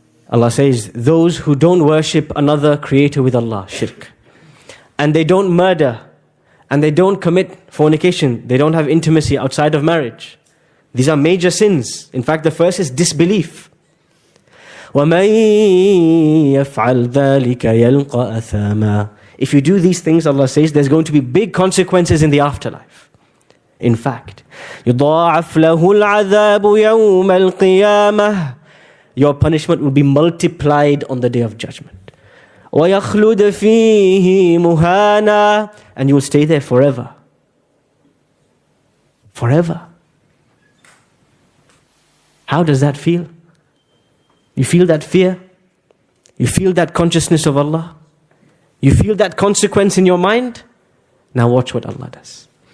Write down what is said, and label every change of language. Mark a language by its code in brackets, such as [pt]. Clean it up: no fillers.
[en] Allah says, those who don't worship another creator with Allah, shirk, and they don't murder, and they don't commit fornication, they don't have intimacy outside of marriage. These are major sins. In fact, the first is disbelief. [ar] وَمَن يَفْعَلْ ذَلِكَ يَلْقَ أَثَامًا. [en] If you do these things, Allah says, there's going to be big consequences in the afterlife. In fact, [ar] يُضَاعَفْ لَهُ الْعَذَابُ يَوْمَ الْقِيَامَةِ. [en] Your punishment will be multiplied on the Day of Judgment. [ar] وَيَخْلُدَ فِيهِ مُهَانًا. [en] And you will stay there forever. Forever. How does that feel? You feel that fear? You feel that consciousness of Allah? You feel that consequence in your mind? Now watch what Allah does.